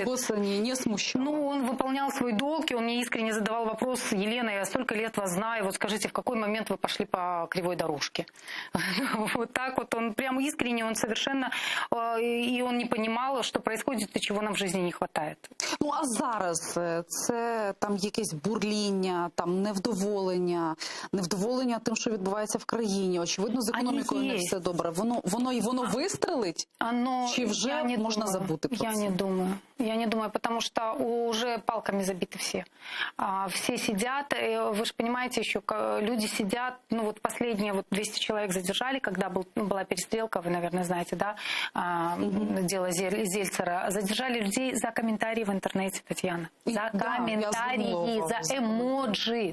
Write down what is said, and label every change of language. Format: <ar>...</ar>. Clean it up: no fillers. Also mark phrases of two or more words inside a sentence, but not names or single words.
<uk>Його не смущало.</uk> <ru>Ну, он выполнял свой долг, и он мне искренне задавал вопрос: Елена, я столько лет вас знаю, вот скажите, в какой момент вы пошли по кривой дорожке? Вот так вот, он прям искренне, он совершенно, и он не понимал, что происходит и чего нам в жизни не хватает.</ru> <uk>Ну, а зараз це там якесь бурління, там невдоволення тим, що відбувається в країні. Очевидно, з економікою не все добре. Воно вистрелить? Чи вже можна забути про це?</uk> <ru>Я не думаю, потому что уже палками забиты все. Все сидят, вы же понимаете еще, люди сидят, последние 200 человек задержали, когда была перестрелка, вы, наверное, знаете, да, дело Зельцера. Задержали людей за комментарии в интернете, Татьяна. За комментарии, за эмоджи.</ru>